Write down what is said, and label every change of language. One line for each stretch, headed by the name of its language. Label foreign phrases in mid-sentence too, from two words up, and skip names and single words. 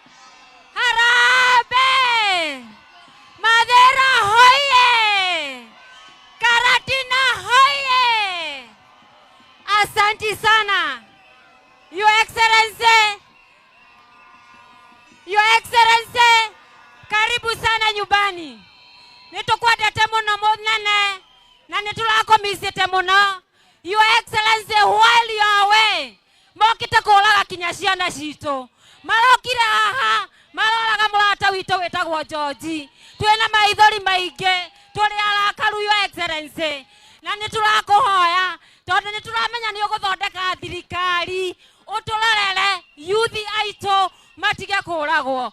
Kikuyu: Harambee! Mathĩra hoye! Karatina hoye!
Swahili: Asanti sana.
English: Your Excellency,
Swahili: karibu sana nyumbani.
Kikuyu: Nitukwendete muno munene na niturakomisite muno.
English: Your Excellency, while you are away,
Kikuyu: mokite kũraga kinya ciana citũ. Marokire haha, maroraga mũrata witũ wĩtagwo George. Twĩna maithori maingĩ, tũrĩ arakaru
English: Your Excellency.
Kikuyu: Na niturakũhoya, tondũ nituramenya nĩ ũgũthondeka thirikari, ũtũrorere youth aitũ matige kũragwo.